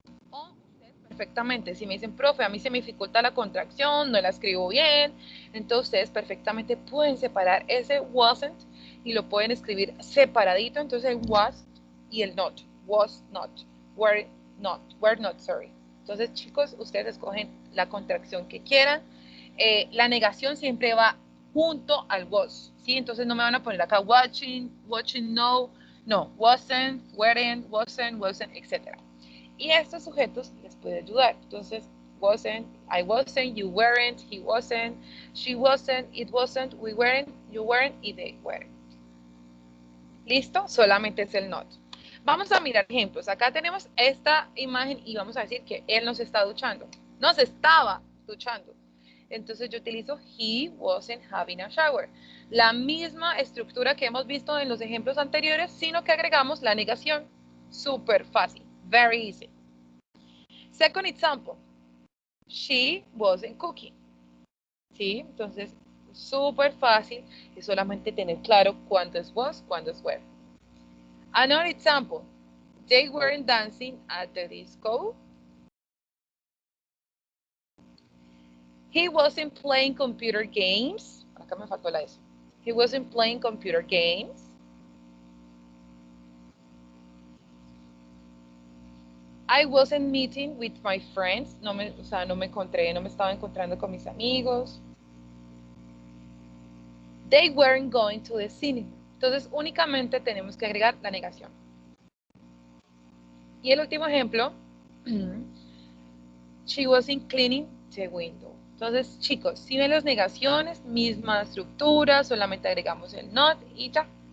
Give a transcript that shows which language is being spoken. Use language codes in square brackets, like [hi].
[es] O ustedes perfectamente, si me dicen, profe, a mí se me dificulta la contracción, no la escribo bien, entonces ustedes perfectamente pueden separar ese wasn't y lo pueden escribir separadito, entonces el was y el not, [en] was not, were not, sorry. [es] Entonces, chicos, ustedes escogen la contracción que quieran. La negación siempre va junto al was, ¿sí? Entonces no me van a poner acá watching, no, wasn't, wasn't, etc. Y estos sujetos les puede ayudar. Entonces, [en] wasn't, I wasn't, you weren't, he wasn't, she wasn't, it wasn't, we weren't, you weren't y they weren't. [es] ¿Listo? Solamente es el not. Vamos a mirar ejemplos. Acá tenemos esta imagen y vamos a decir que él no se está duchando. No se estaba duchando. Entonces yo utilizo [en] he wasn't having a shower. [es] La misma estructura que hemos visto en los ejemplos anteriores, sino que agregamos la negación. Súper fácil. [en] Very easy. Second example. She wasn't cooking. [es] ¿Sí? Entonces, súper fácil. Es solamente tener claro cuándo es was, cuándo es were. [en] Another example. They weren't dancing at the disco. He wasn't playing computer games. [es] Acá me faltó la S. [en] He wasn't playing computer games. I wasn't meeting with my friends. [es] No me estaba encontrando con mis amigos. [en] They weren't going to the cinema. [es] Entonces, únicamente tenemos que agregar la negación. Y el último ejemplo, [en] she wasn't cleaning the window. [es] Entonces, chicos, si ven las negaciones, misma estructura, solamente agregamos el not y ya.